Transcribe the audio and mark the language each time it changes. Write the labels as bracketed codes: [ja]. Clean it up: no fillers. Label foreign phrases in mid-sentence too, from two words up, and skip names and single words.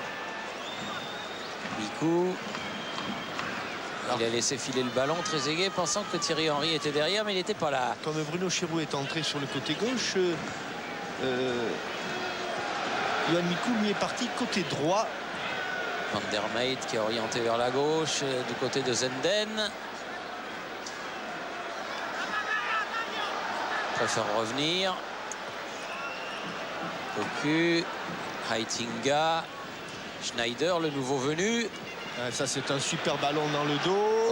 [fr] Mikou. Il a laissé filer le ballon, Trezeguet pensant que Thierry Henry était derrière, mais il n'était pas là. Comme Bruno Cherou est entré sur le côté gauche, Yohan Mikou lui est parti côté droit. Van der Meijt qui est orienté vers la gauche, du côté de Zenden. Préfère revenir. Cocu, Heitinga, Schneider, le nouveau venu. Ça, c'est un super ballon dans le dos.